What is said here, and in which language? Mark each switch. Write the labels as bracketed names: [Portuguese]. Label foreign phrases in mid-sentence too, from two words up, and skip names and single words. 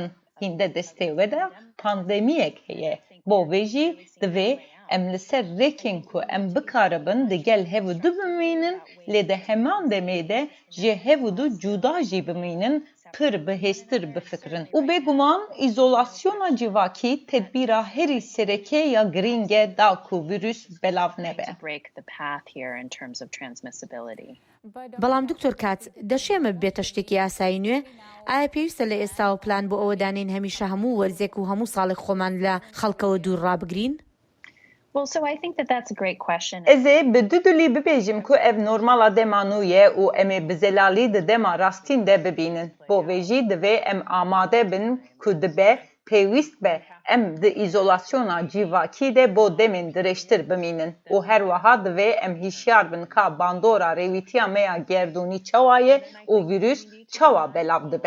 [Kurdish] Hinde destê ve de pandemiyek heye. Bo vê jî divê em li ser rêkên ku em bikaribin di gel hevû du bimînin lê di heman demê de ji hevû du cuda jî bimînin pir bihêstir bifikirin. û bêguman îzolasyona civakî tedbîra herî serekê ya giring e da ku vîrus belav nebe. [Central Kurdish] بەڵام دکتۆر کات دەشێمە بێتە شتێکی ئاسایی نوێ؟ ئایا پێویستە لە ئێستا و پلان بۆ ئەوە دانین هەمیشە هەموو وەرزێک و هەموو ساڵێک خۆمان لە خەڵکەوە دوور ڕابگرین؟ [English] Well, so I think that that's a great question. [Kurdish] Ez ê bi dudulî bibêjim ku ev normala dema nû ye û em ê bi zelalî di dema rastîn de bibînin. Bo vê jî divê em amade bin ku dibe pêwîst be em di îzolasyona civakî de bo demên dirêjtir bimînin û her wiha divê em hîşyar bin ka bandora rêwîtiya me ya gerdûnî çawa ye û vîrus çawa belav dibe.